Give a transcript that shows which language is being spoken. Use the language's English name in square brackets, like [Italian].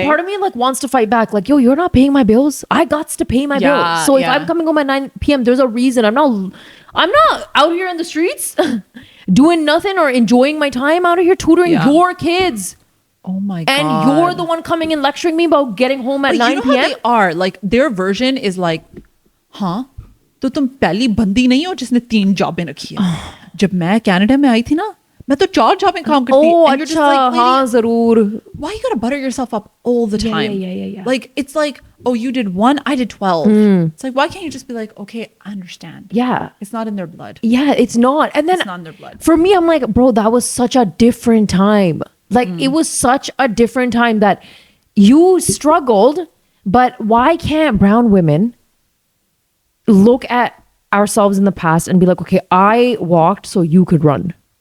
[English] And part of me like wants to fight back. Like, yo, you're not paying my bills. I got to pay my bills. So if I'm coming home at 9 p.m., there's a reason. I'm not out here in the streets doing nothing or enjoying my time out of here tutoring your kids. Oh my God. And you're the one coming and lecturing me about getting home at 9 you know p.m. how they are. Like their version is like, [Hindi] हाँ तो तुम पहली बंदी नहीं हो जिसने 3 जॉबें रखी है. जब मैं कनाडा में आई थी ना, मैं तो 4 जॉबें काम करती थी. [English] Oh, and you're just like, [Hindi] हाँ जरूर. [English] why you gotta butter yourself up all the time? Yeah. Like it's like, oh, you did 1, I did 12. It's like, why can't you just be like, okay, I understand. Yeah. It's not in their blood. Yeah, it's not. And then It's not in their blood. For me, I'm like, bro, that was such a different time. Like it was such a different time that you struggled, but why can't brown women look at ourselves in the past and be like, okay, I walked so you could run.